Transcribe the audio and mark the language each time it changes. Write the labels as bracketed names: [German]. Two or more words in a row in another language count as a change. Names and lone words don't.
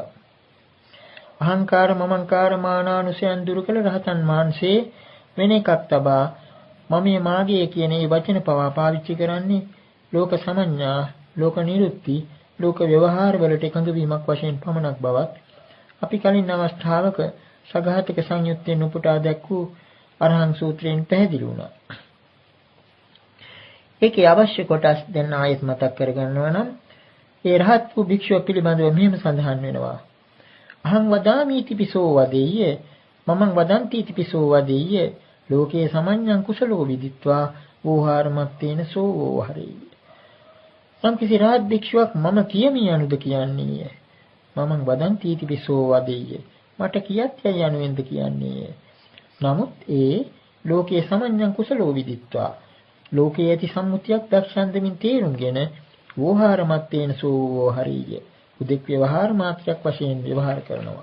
[Sinhala] අහංකාර මමංකාර මානානුසයන් දුරු කළ රහතන් වහන්සේ වෙන එකක් තබා මමයේ මාගේ කියන මේ වචන පවා පාවිච්චි කරන්නේ ලෝක සමඤ්ඤා, ලෝක නිරුක්ති, ලෝක ව්‍යවහාර වලට එකඟ වීමක් වශයෙන් පමණක් බවත් අපි කලින් අවස්ථාවක සඝාතක සංයුත්තෙන් උපුටා දැක්වූ අරහං සූත්‍රයෙන් පැහැදිලි වුණා. ඒකේ අවශ්‍ය කොටස් දැන් ආයෙත් මතක් කරගන්නවා නම් ඒ රහත් වූ භික්ෂුව පිළිබඳව මෙහෙම සඳහන් වෙනවා. [Pali] අහං වදාමි තිපිසෝ වදෙය්‍ය මමං වදන්ති තිපිසෝ වදෙය්‍ය ලෝකේ සමඤ්ඤං කුසලෝ විදිත්වා වෝහාරමත්තේන සෝ වෝහරේ. [Sinhala] සම්කිසි රහත් භික්ෂුවක් මම කියමි යනුද කියන්නේ [Pali] මමං වදන්ති තිපිසෝ වදෙය්‍ය [Sinhala] මට කියත් යයි යනුවෙන්ද කියන්නේ. නමුත් ඒ [Pali] ලෝකේ සමඤ්ඤං කුසලෝ විදිත්වා [Sinhala] ලෝකයේ ඇති සම්මුතියක් දක්ෂන්දමින් තේරුම්ගෙන [Pali] වෝහාරමත්තේන සෝ වෝහරේ [Sinhala] උදෙක් ව්‍යවහාර මාත්‍රයක් වශයෙන් ව්‍යවහාර කරනවා.